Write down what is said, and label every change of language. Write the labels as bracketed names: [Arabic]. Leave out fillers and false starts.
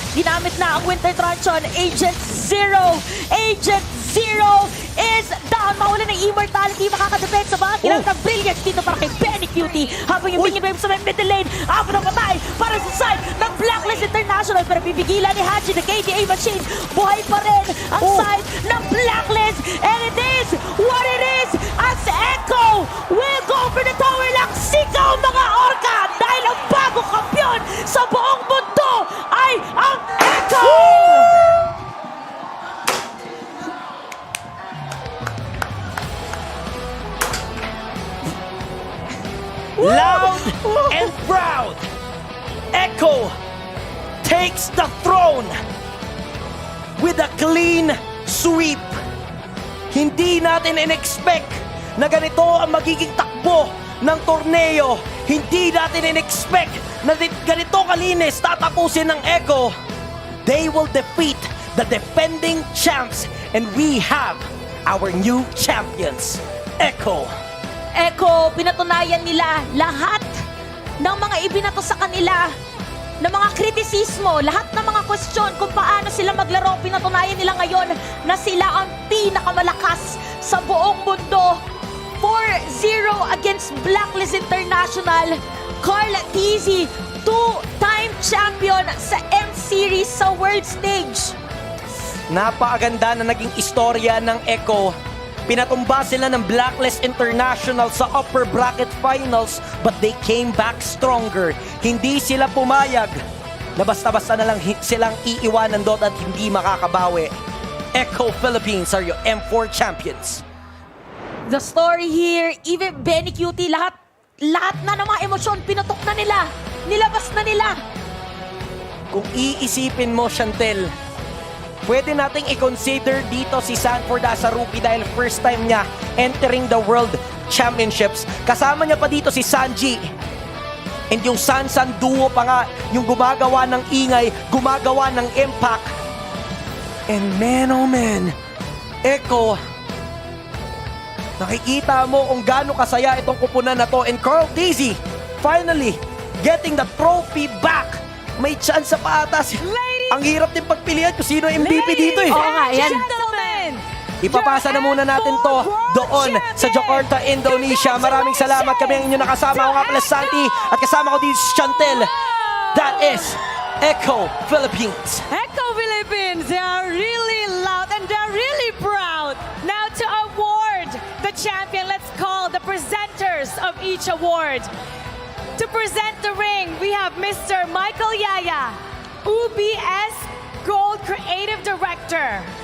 [Filipino] Ginamit na ang Winter Truncheon. Agent Zero. Agent Zero is down. Mahuli ng Immortality. Makakadepensa ba? Ginamit ang Brilliance dito para kay Benny Cutie. Habang yung minion wave sa may middle lane. Apo na patay para sa side ng Blacklist International. Pero pipigilan ni Haji, [English] the KDA machine. [Filipino] Buhay pa rin ang side ng Blacklist. [English] And it is what it is. As Echo will go for the tower lock. [Filipino] Sigaw mga orca. Dahil ang bagong kampiyon sa buong mundo ay ang Echo! [English] Loud and proud, Echo takes the throne with a clean sweep. [Filipino] Hindi natin in-expect na ganito ang magiging takbo ng torneo. Hindi natin in-expect na ganito kalinis tatapusin ng Echo. [English] They will defeat the defending champs and we have our new champions, Echo. [Filipino] Echo, pinatunayan nila lahat ng mga ibinato sa kanila, ng mga kritisismo, lahat ng mga kwestiyon kung paano sila maglaro. Pinatunayan nila ngayon na sila ang pinakamalakas sa buong mundo. [English] 4-0 against Blacklist International. Carl Tizzy, 2-time champion sa M-Series sa world stage. [Filipino] Napakaganda na naging istorya ng Echo Pinatumba sila ng Blacklist International sa upper bracket finals, [English] but they came back stronger. [Filipino] Hindi sila pumayag na basta-basta na lang silang iiwanan doon at hindi makakabawi. [English] Echo Philippines are your M4 champions. The story here, even [Filipino] Benny Cutie, lahat na ng mga emosyon, pinutok na nila. Nilabas na nila. Kung iisipin mo, Chantel, pwede nating i-consider dito si Sanford [English] as a rookie [Filipino] dahil first time niya [English] entering the World Championships. [Filipino] Kasama niya pa dito si Sanji. And yung Sansan duo pa nga, yung gumagawa ng ingay, gumagawa ng impact. [English] And man, oh man, Echo, [Filipino] nakikita mo kung gaano kasaya itong kupunan na to. [English] And Carl Daisy, finally, getting the trophy back. [Filipino] May chance pa ata. Ang hirap din pagpilian kung sino ang MVP dito eh. Oo nga, yan. [English] Gentlemen, [Filipino] Ipapasa na muna natin to doon sa Jakarta, Indonesia. Maraming salamat. Kami ang inyong nakasama. Ako nga pala si Santi at kasama ko dito si Chantel. [English] That is Echo Philippines. Echo Philippines, they are really loud and they're really proud. Now to award the champion, let's call the presenters of each award. To present the ring, we have Mr. Michael Yaya, UBS Gold Creative Director.